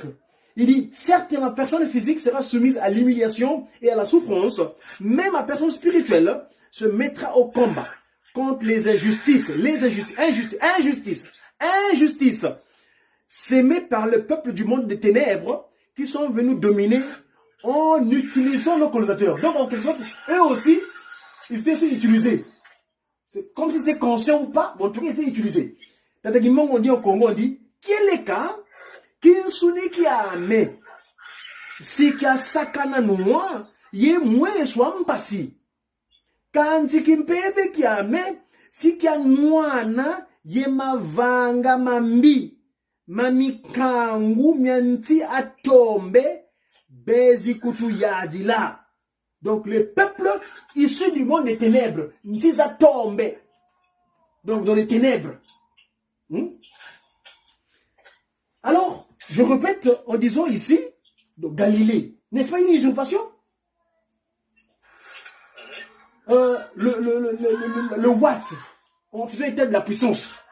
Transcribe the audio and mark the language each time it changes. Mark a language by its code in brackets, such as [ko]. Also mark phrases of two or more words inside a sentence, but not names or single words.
[fr] Il dit, certes, ma personne physique sera soumise à l'humiliation et à la souffrance, mais ma personne spirituelle se mettra au combat contre les injustices, sémées par le peuple du monde des ténèbres qui sont venus dominer en utilisant nos colonisateurs. Donc, en quelque sorte, eux aussi, ils étaient aussi utilisés. C'est comme si c'était conscient ou pas, mais en tout cas, ils étaient utilisés. Tataguimon, on dit au Congo, on dit, quel est cas, [kg] kinsuni ki ame, si ki a sakana noa, ye mwe swa mpasi. Kanti kimpeve ki ame, si ki a mwana, ye mavanga mambi, mamikangu mianti atombe, bezi kutu yadila. [fr] Donc le peuple issu du monde des ténèbres, [kg] nti atombe. [fr] Donc dans les ténèbres. Alors, je répète en disant ici, donc Galilée, n'est-ce pas une usurpation? Le watt, on faisait état de la puissance.